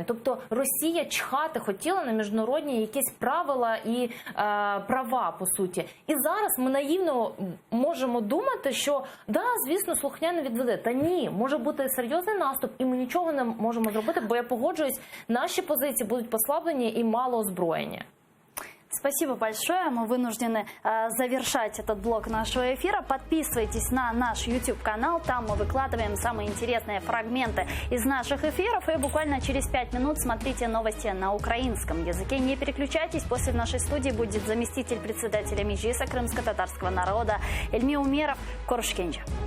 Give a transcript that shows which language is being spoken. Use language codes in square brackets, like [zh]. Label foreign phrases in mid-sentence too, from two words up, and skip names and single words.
[uk] Тобто Росія чхати хотіла на міжнародні якісь правила і права, по суті. І зараз ми наївно можемо думати, що, да, звісно, слухняно відведе. Та ні, може бути серйозний наступ, і ми нічого не можемо зробити, бо я погоджуюсь, наші позиції будуть послаблені і мало озброєння. [ru] Спасибо большое. Мы вынуждены завершать этот блок нашего эфира. Подписывайтесь на наш YouTube-канал. Там мы выкладываем самые интересные фрагменты из наших эфиров. И буквально через 5 минут смотрите новости на украинском языке. Не переключайтесь. После в нашей студии будет заместитель председателя Меджлиса крымско-татарского народа Эльми Умеров Корушкенджи.